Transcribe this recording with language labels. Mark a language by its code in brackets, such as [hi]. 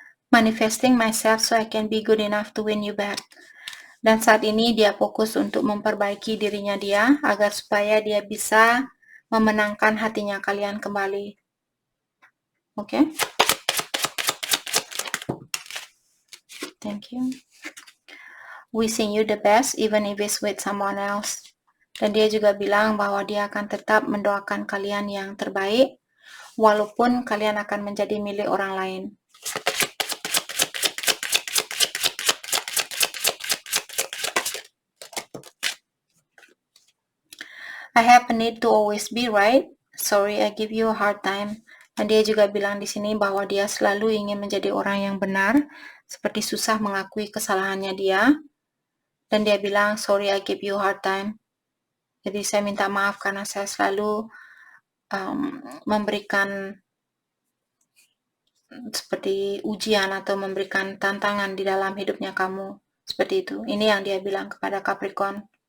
[en] Manifesting myself so I can be good enough to win you back. [id] Dan saat ini dia fokus untuk memperbaiki dirinya dia agar supaya dia bisa memenangkan hatinya kalian kembali. Oke? [en] Thank you. Wishing you the best even if it's with someone else. [id] Dan dia juga bilang bahwa dia akan tetap mendoakan kalian yang terbaik walaupun kalian akan menjadi milik orang lain. [en] I have a need to always be right. Sorry I give you a hard time. [id] Dan dia juga bilang di sini bahwa dia selalu ingin menjadi orang yang benar, seperti susah mengakui kesalahannya dia. Dan dia bilang, [en] sorry I give you a hard time. [id] Jadi saya minta maaf karena saya selalu memberikan seperti ujian atau memberikan tantangan di dalam hidupnya kamu. Seperti itu. Ini yang dia bilang kepada Capricorn.